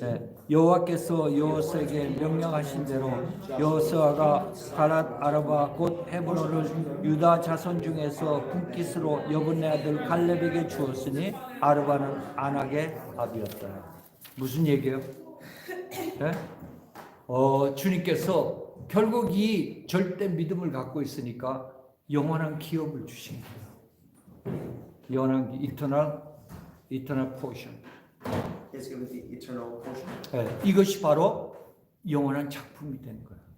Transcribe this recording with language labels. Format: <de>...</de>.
<ko>네, 여호와께서 여호수아에게 명령하신 대로 여호수아가 가랏 아라바 곧 헤브론을 유다 자손 중에서 분깃으로 여분네 아들 갈렙에게 주었으니 아르바는 안악의 아비였다. 무슨 얘기예요? 네? 주님께서 결국 이 절대 믿음을 갖고 있으니까 영원한 기업을 주신 거예요. 영원한</ko> <en>eternal portion. He has given the eternal portion,</en> <ko>네, 이것이 바로 영원한 작품이 된 거예요.</ko>